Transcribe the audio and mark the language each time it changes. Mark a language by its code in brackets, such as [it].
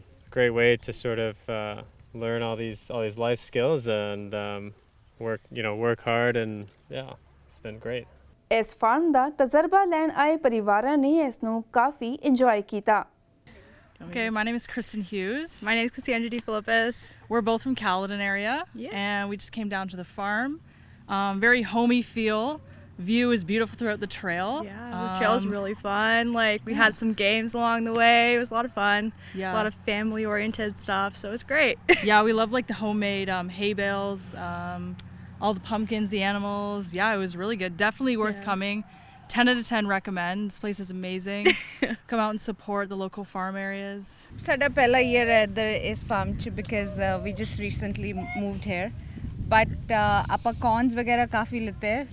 [en] great way to sort of learn all these life skills and work hard, and yeah, it's been great. [pa] ਇਸ farm ਦਾ ਤਜਰਬਾ ਲੈਣ ਆਏ ਪਰਿਵਾਰਾਂ ਨੇ ਇਸ ਨੂੰ ਕਾਫੀ ਇੰਜੋਏ ਕੀਤਾ। [en] Okay, my name is Kristen Hughes. My name is Cassandra D. Philippus. We're both from Caledon area, and we just came down to the farm. Very homey feel. View is beautiful throughout the trail. Yeah, the trail was really fun. Like, we had some games along the way. It was a lot of fun. Yeah. A lot of family-oriented stuff, so it was great. Yeah, we love like the homemade hay bales, all the pumpkins, the animals. Yeah, it was really good. Definitely worth coming. 10 out of 10 recommend. This place is amazing. Come out and support the local farm areas. [pa] ਸਾਡਾ ਪਹਿਲਾ year ਹੈ ਇੱਧਰ ਇਸ farm 'ਚ [en] because we just recently moved here. [pa] But ਆਪਾਂ corns ਵਗੈਰਾ ਕਾਫੀ ਲਿੱਤੇ ਹੈ.